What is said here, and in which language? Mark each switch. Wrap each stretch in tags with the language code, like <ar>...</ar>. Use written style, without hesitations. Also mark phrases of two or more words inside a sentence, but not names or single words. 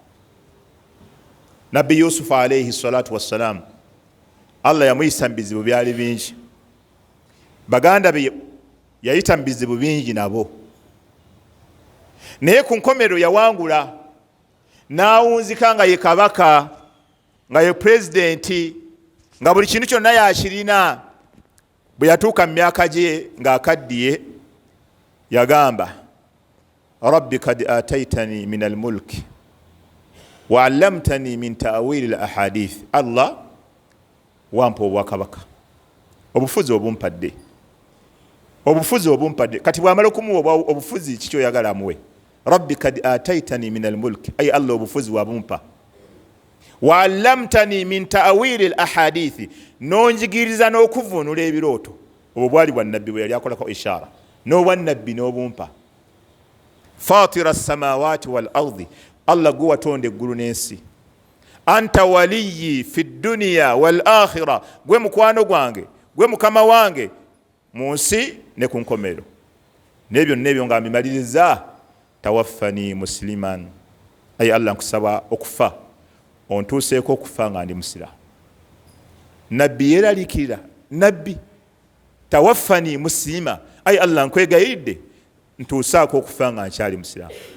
<lg>Nabbi Yusufu</lg> <ar>عليه الصلاة والسلام,</ar> <lg>Allah yamuyisa mu bizibu byali bingi, baganda be yayita mu bizibu bingi nabo, naye ku nkomerero yawangula, n'awunzika nga ye kabaka, nga ye pulezidenti, nga buli kintu kyonna yakirina. Bwe yatuuka mu myaka gye ng'akaddiye, yagamba</lg> <ar>رب قد آتيتني من الملك وعلمتني من تأويل الأحاديث,</ar> <lg>Allah wampa obwakabaka, obufuzi obumpadde, obufuzi obumpadde. Kati bw'amala okumuwa obufuzi kiki oyagala amuwe?</lg> <ar>رب قد آتيتني من الملك,</ar> <lg>ay Allah obufuzi wabumpa.</lg> <ar>وعلمتني من تأويل الأحاديث,</ar> <lg>nonjigiriza n'okuvunula ebirooto. Obwo bwali bwa nabbi bwe yali akolako ishara, n'obwa nabbi n'obumpa.</lg> <ar>فاطر السماوات والأرض,</ar> <lg>Allah gwe watonda eggulu n'ensi.</lg> <ar>أنت وليي في الدنيا والآخرة,</ar> <lg>gwe mukwano gwange, gwe mukama wange mu nsi ne ku nkomero. N'ebyo nga mbimaliriza,</lg> <ar>توفني مسلما,</ar> <lg>ay Allah nkusaba okufa ontuuseeko okufa nga ndi musiraamu. Nabbi yeeraliikirira, nabbi</lg> <ar>توفني مسلمة,</ar> <lg>ay Allah nkwegayiridde ntuusaako okufa nga nkyali musiraamu.</lg>